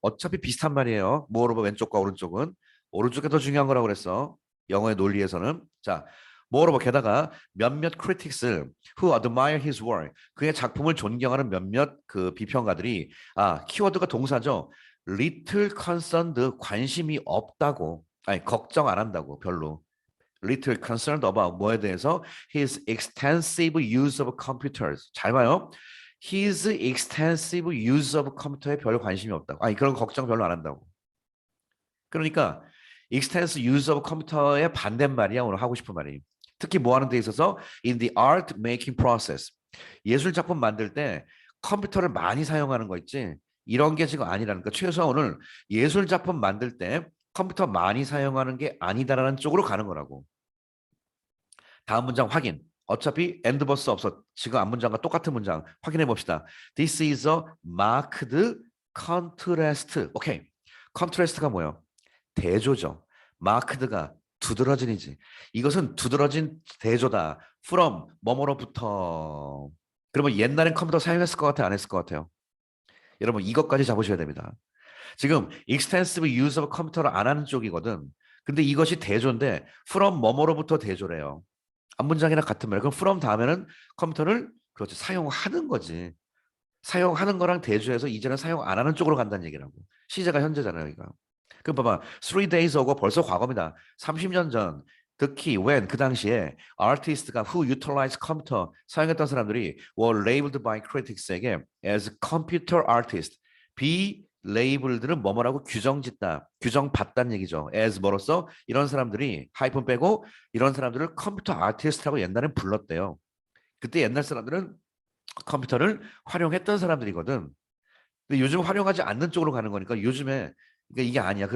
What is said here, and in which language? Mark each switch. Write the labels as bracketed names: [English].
[Korean] 어차피 비슷한 말이에요. 모어로버 왼쪽과 오른쪽은. 오른쪽이 더 중요한 거라고 그랬어. 영어의 논리에서는. 자, 모어로버 게다가 몇몇 [English] critics who admire his work, [Korean] 그의 작품을 존경하는 몇몇 그 비평가들이 키워드가 동사죠. [English] little concerned, [Korean] 관심이 없다고. 아니, 걱정 안 한다고, 별로. [English] little concerned about [Korean] 뭐에 대해서 [English] his extensive use of computers. [Korean] 잘 봐요. [English] his extensive use of computer에 [Korean] 별 관심이 없다고. 아니, 그런 걱정 별로 안 한다고. 그러니까 [English] extensive use of computer [Korean] 의 반대말이야, 오늘 하고 싶은 말이. 특히 뭐 하는 데 있어서 [English] in the art making process. [Korean] 예술 작품 만들 때 컴퓨터를 많이 사용하는 거 있지. 이런 게 지금 아니라니까. 최소한 오늘 예술 작품 만들 때 컴퓨터 많이 사용하는 게 아니다라는 쪽으로 가는 거라고. 다음 문장 확인. 어차피 end 버스 없어. 지금 앞 문장과 똑같은 문장 확인해 봅시다. [English] This is a marked contrast. [Korean] 오케이. contrast가 뭐예요? 대조죠. marked가 두드러진이지. 이것은 두드러진 대조다. from 뭐뭐로부터. 그러면 옛날엔 컴퓨터 사용했을 것 같아요? 안 했을 것 같아요? 여러분 이것까지 잡으셔야 됩니다. 지금 [English] extensive use of [Korean] 컴퓨터를 안 하는 쪽이거든. 근데 이것이 대조인데 from 뭐뭐로부터 대조래요. 앞 문장이랑 같은 말. 그럼 from 다음에는 컴퓨터를 그렇지 사용하는 거지. 사용하는 거랑 대조해서 이제는 사용 안 하는 쪽으로 간다는 얘기라고. 시제가 현재잖아요, 이거. 그럼 봐봐. [English] 3 days ago [Korean] 벌써 과거입니다. 30년 전 특히 [English] when [Korean] 그 당시에 [English] artist가 who utilized computer [Korean] 사용했던 사람들이 [English] were labeled by critics에게 as computer artist. [Korean] 비레이블들은 뭐뭐라고 규정짓다. 규정받다는 얘기죠. as 뭐로써 이런 사람들이 하이픈 빼고 이런 사람들을 컴퓨터 아티스트라고 옛날엔 불렀대요. 그때 옛날 사람들은 컴퓨터를 활용했던 사람들이거든. 근데 요즘 활용하지 않는 쪽으로 가는 거니까 요즘에 그러니까 이게 아니야.